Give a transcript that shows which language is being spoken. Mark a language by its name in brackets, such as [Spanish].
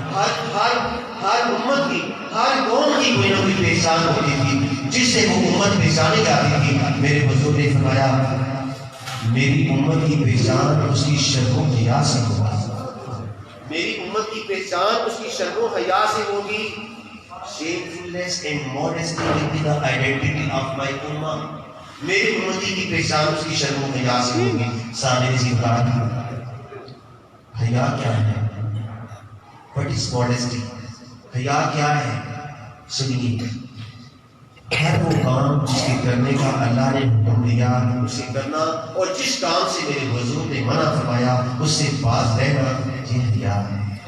[Urdu] ہر امت کی، ہر قوم کی کوئی نہ کوئی پہچان ہوتی تھی جس سے وہ امت پہچانی جاتی تھی. میرے حضور نے فرمایا میری امت کی پہچان اس کی شرم و حیا سے ہوگی. میری امت کی پہچان اس کی شرم و حیا سے ہوگی. [English] Shamefulness and modesty will be the identity of my ummah. [Urdu] میری امتی کی پہچان اس کی شرم و حیا سے ہوگی. سامنے سے بات حیا کیا ہے؟ [English] What is modesty? [Urdu] حیا کیا ہے؟ سنیے، ہر وہ کام جس کے کرنے کا اللہ نے حکم دیا اسے کرنا، اور جس کام سے میرے حضور نے منع فرمایا اس سے باز رہنا، یہ حیا ہے.